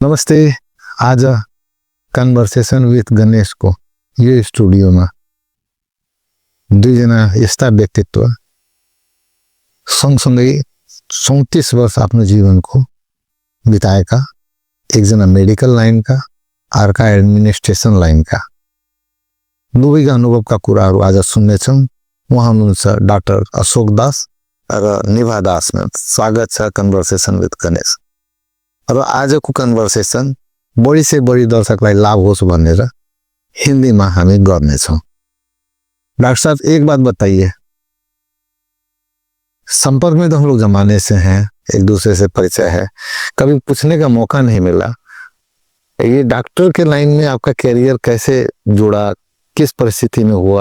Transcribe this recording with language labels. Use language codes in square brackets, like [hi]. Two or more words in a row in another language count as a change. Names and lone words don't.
[ne] नमस्ते। आज कन्वर्सेशन विथ गणेश को ये स्टूडियो में दुईजना यस्ता व्यक्तित्व सँगसँगै 34 वर्ष आफ्नो जीवनको बिताएका, एकजना मेडिकल लाइनका, अर्का एडमिनिस्ट्रेसन लाइनका, दुवैका अनुभवका कुराहरू आज सुन्नेछौँ। उहाँ हुनुहुन्छ डाक्टर अशोक दास र निभा दासमा। स्वागत छ कन्वर्सेसन विथ गणेश। र आजको कन्वर्सेसन [hi] बढी से बढी [ne] दर्शकलाई लाभ होस् भनेर [hi] हिंदी में [ne] हामी गर्नेछौँ। [hi] डॉक्टर साहब, एक बात बताइए, संपर्क में तो हम लोग जमाने से हैं, एक दूसरे से परिचय है, कभी पूछने का मौका नहीं मिला, ये डॉक्टर के लाइन में आपका कैरियर कैसे जुड़ा, किस परिस्थिति में हुआ?